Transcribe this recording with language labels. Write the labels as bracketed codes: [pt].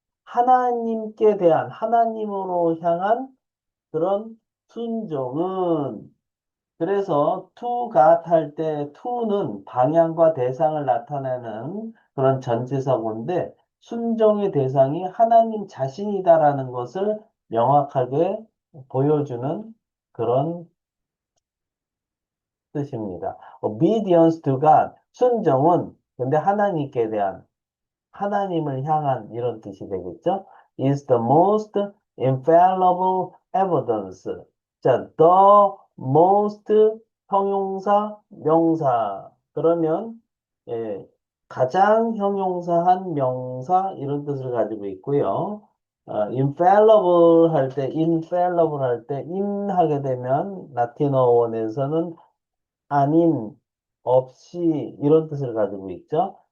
[ko] 하나님께 대한 하나님으로 향한 그런 순종은 그래서 to God 할 때 to는 방향과 대상을 나타내는 그런 전치사고인데 순종의 대상이 하나님 자신이다라는 것을 명확하게 보여주는 그런 뜻입니다. [en] Obedience to God, [ko] 순종은 근데 하나님께 대한 하나님을 향한 이런 뜻이 되겠죠? [en] is the most infallible evidence. [ko] 자, [en] the most [ko] 형용사, 명사. 그러면 가장 형용사한 명사 이런 뜻을 가지고 있고요. infallible 할 때, infallible 할 때, in 하게 되면 라틴어 원에서는 아닌, 없이 이런 뜻을 가지고 있죠.